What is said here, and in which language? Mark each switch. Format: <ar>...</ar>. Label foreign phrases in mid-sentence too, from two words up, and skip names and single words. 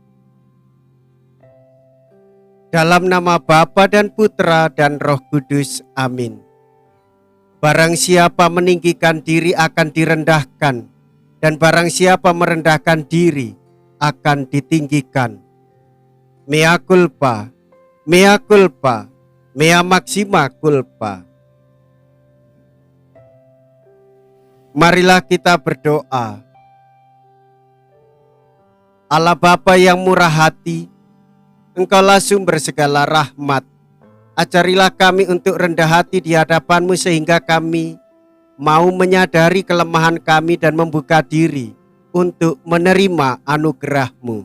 <id>Dalam nama Bapa dan Putra dan Roh Kudus, amin. Barang siapa meninggikan diri akan direndahkan, dan barang siapa merendahkan diri akan ditinggikan.</id> <la>Mea culpa, mea culpa, mea maxima culpa.</la> <id>Marilah kita berdoa. Allah Bapa yang murah hati, Engkaulah sumber segala rahmat. Ajarilah kami untuk rendah hati di hadapan-Mu sehingga kami mau menyadari kelemahan kami dan membuka diri untuk menerima anugerah-Mu.</id>